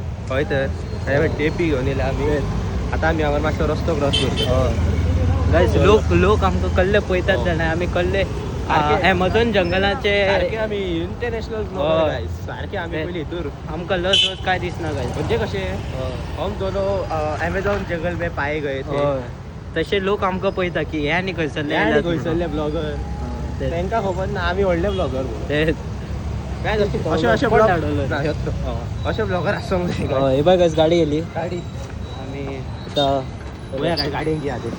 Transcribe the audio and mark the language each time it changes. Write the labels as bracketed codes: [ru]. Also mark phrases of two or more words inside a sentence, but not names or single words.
[kok] हय तर टेपी घेवन येयले आम्ही. आता आम्ही हांगा मातसो रस्तो क्रॉस करतो. गाइस लोक आमकां कल्ले पळयतात जाणा. आमी कल्ले ॲमेझॉन जंगलाचे आम्ही इंटरनॅशनल सारखे आम्ही पयलीं हितूर आमकां लस काय दिसना गाइस. म्हणजे कशे [hi] हम दोनो अमेझॉन जंगल में पाए गए थे. [kok] तसे लोक आमकां पळयता की हे आनी खंयसरले ब्लॉगर तांकां खबर ना आम्ही व्हडले ब्लॉगर. काय अशे ब्लॉगर आसोंक जाय. [mr] हे बघ गाडी गेली. गाडी आम्ही आता [kok] काय गाडयेन घे आधी.